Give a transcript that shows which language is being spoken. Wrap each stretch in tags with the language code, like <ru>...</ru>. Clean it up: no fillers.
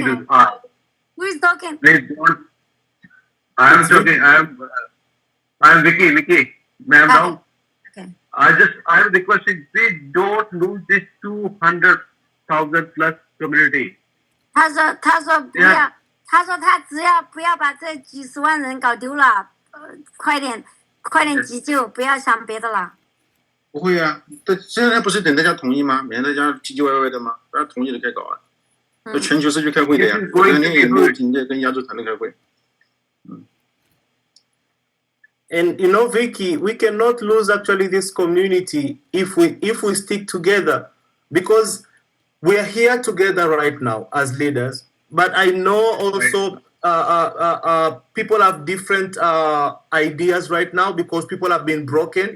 <en>talking? to Who is talking? please don't. I am talking. I am Vicky, Ma'am Dong. Okay. I am requesting, please don't lose this 200,000 plus community.</en> <zh>他说不要</zh> <en>Yeah.</en> <zh>他说他只要不要把这几十万人搞丢了，快点急救，不要想别的了。不会啊，但现在不是等大家同意吗？免得大家唧唧歪歪的吗？大家同意了该搞啊。那全球是去开会的呀，昨天也没有停在跟亚洲团队开会。</zh> <en>And you know, Vicky, we cannot lose actually this community if we stick together, because we are here together right now as leaders. But I know also people have different ideas right now because people have been broken.</en>